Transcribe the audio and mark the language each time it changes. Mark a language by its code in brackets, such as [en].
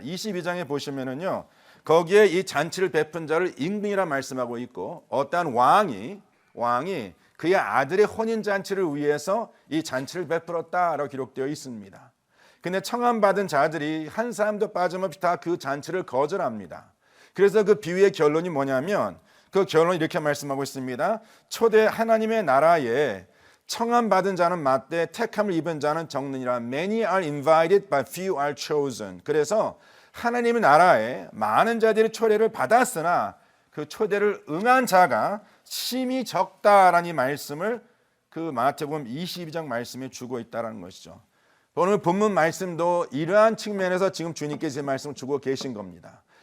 [ko] 22장에 보시면은요, 거기에 이 잔치를 베푼 자를 임금이라 말씀하고 있고, 어떠한 왕이 그의 아들의 혼인 잔치를 위해서 이 잔치를 베풀었다라고 기록되어 있습니다. 근데 청함받은 자들이 한 사람도 빠짐없이 다 그 잔치를 거절합니다. 그래서 그 비유의 결론이 뭐냐면, 그 결론이 이렇게 말씀하고 있습니다. 초대 하나님의 나라에 청함받은 자는 많되 택함을 입은 자는 적느니라. [en] Many are invited but few are chosen. [ko] 그래서 하나님의 나라에 많은 자들이 초대를 받았으나 그 초대를 응한 자가 심히 적다라는 이 말씀을 그 마태복음 22장 말씀에 주고 있다는 것이죠. 오늘 본문 말씀도 이러한 측면에서 지금 주님께서 말씀을 주고 계신 겁니다.